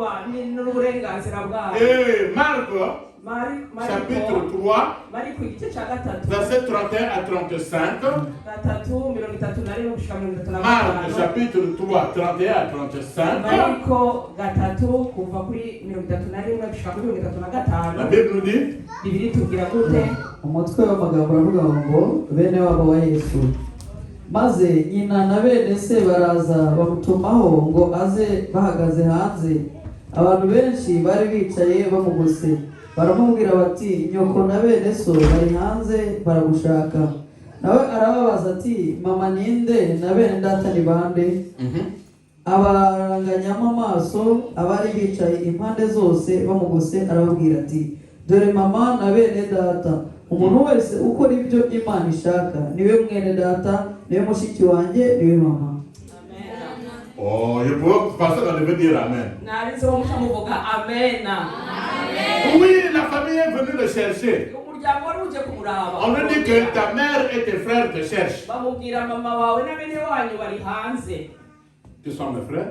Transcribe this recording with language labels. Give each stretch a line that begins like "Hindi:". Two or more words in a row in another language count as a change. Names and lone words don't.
French: Et Marc, chapitre 3, verset 31 à 35. Marc, chapitre 3, 31 à 35. La Bible nous dit,
Kinyarwanda: umutwe w'amagambo uravuga ngo bene wabo wa Yesu maze nyina na bene se baraza bamutumaho ngo aze bahagaze hanze. Abantu benshi bari bicaye bamugose, baramubwira bati nyoko na bene so bari hanze baragushaka. Nawe arababaza ati mama ninde na bene data ni bande? Abaranganyamo amaso abari bicaye impande zose bamugose, arababwira ati dore mama na bene data. Umuntu wese ukora ibyo Imana ishaka niwe mwene data, niwe mushiki wanjye, niwe mama.
French: Oh, je peux passer dans le dire Amen. Amen. Oui, la famille est venue le chercher. On nous dit que ta mère et tes frères te cherchent. Tu sont mes frères?